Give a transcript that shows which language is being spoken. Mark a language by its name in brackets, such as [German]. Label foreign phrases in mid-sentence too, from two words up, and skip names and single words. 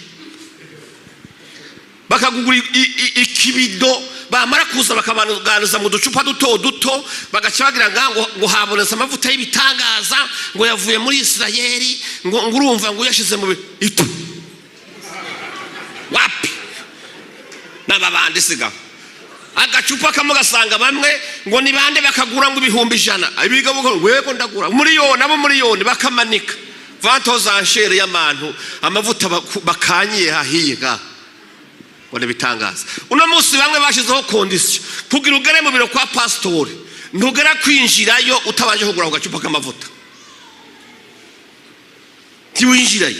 [Rundi] Bakagugura ikibido, bamara kuza bakabaganiza mu ducupa duto bagaca bagira ngo habonetse amavuta y'ibitangaza ngo yavuye muri Isirayeli, ngo urumva ngo yashize mu itu. Wapi? N'ababandi siga. Agacupa kamwe gasanga bamwe ngo ni bande bakagura ngo 100,000. Abiga ngo wego ndagura miliyoni, abo miliyoni bakamanika. [French] Vente aux enchères [Rundi] y'abantu, amavuta bakanyiye hahiga. Wone bitangaza. Uno munsi bamwe bashizeho condition kugira ugere mu biro kwa pasteur, ntugera kwinjirayo utabaje kugura ku gacupa k'amavuta. Tiwinjirayo.